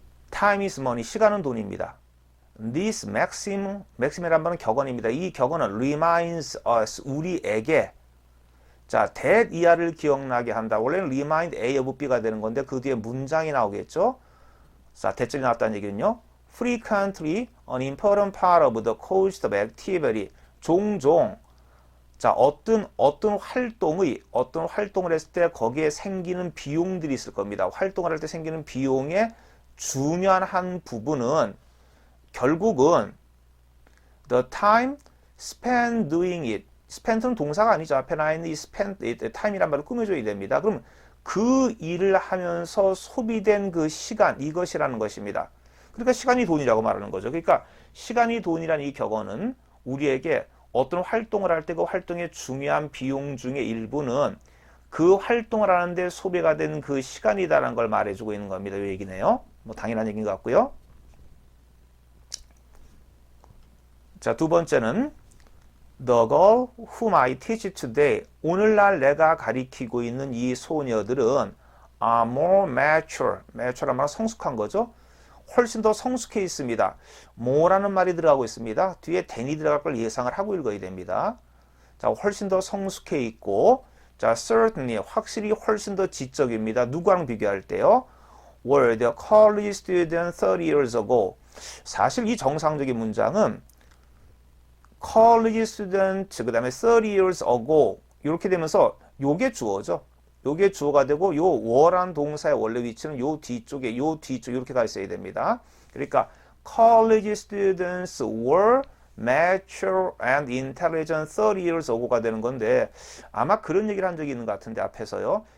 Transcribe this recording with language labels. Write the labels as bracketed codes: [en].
[en] Time is money. [ko] 시간은 돈입니다. [en] This maxim [ko] 이란 말은 격언입니다. 이 격언은 [en] reminds us. [ko] 우리에게 자, that 이하를 기억나게 한다. 원래는 remind A of B가 되는 건데 그 뒤에 문장이 나오겠죠. 자, 대절이 나왔다는 얘기는요. [en] Frequently an important part of the course of activity. [ko] 종종 자, 어떤 활동을 했을 때 거기에 생기는 비용들이 있을 겁니다. 활동을 할 때 생기는 비용의 중요한 한 부분은 결국은 [en] the time spent doing it. [ko] spent는 동사가 아니죠. 앞에 나 있는 이 spent time이란 말을 꾸며줘야 됩니다. 그럼 그 일을 하면서 소비된 그 시간, 이것이라는 것입니다. 그러니까 시간이 돈이라고 말하는 거죠. 그러니까 시간이 돈이라는 이 격언은 우리에게 어떤 활동을 할 때 그 활동의 중요한 비용 중의 일부는 그 활동을 하는데 소비가 되는 그 시간이다라는 걸 말해주고 있는 겁니다. 이 얘기네요. 뭐 당연한 얘기인 것 같고요. 자, 두 번째는 [en] The girl whom I teach today. [ko] 오늘날 내가 가리키고 있는 이 소녀들은 [en] are more mature. [ko] mature란 말은 성숙한 거죠. 훨씬 더 성숙해 있습니다. more라는 말이 들어가고 있습니다. 뒤에 than이 들어갈 걸 예상을 하고 읽어야 됩니다. 자, 훨씬 더 성숙해 있고, 자, certainly 확실히 훨씬 더 지적입니다. 누구랑 비교할 때요? [en] were the college student 30 years ago. [ko] 사실 이 정상적인 문장은 college student, 그 다음에 30 years ago 이렇게 되면서 요게 주어죠. 요게 주어가 되고 요 were란 동사의 원래 위치는 요 뒤쪽에 이렇게 가 있어야 됩니다. 그러니까 [en] college students were mature and intelligent 30 years ago [ko] 가 되는 건데 아마 그런 얘기를 한 적이 있는 것 같은데 앞에서요.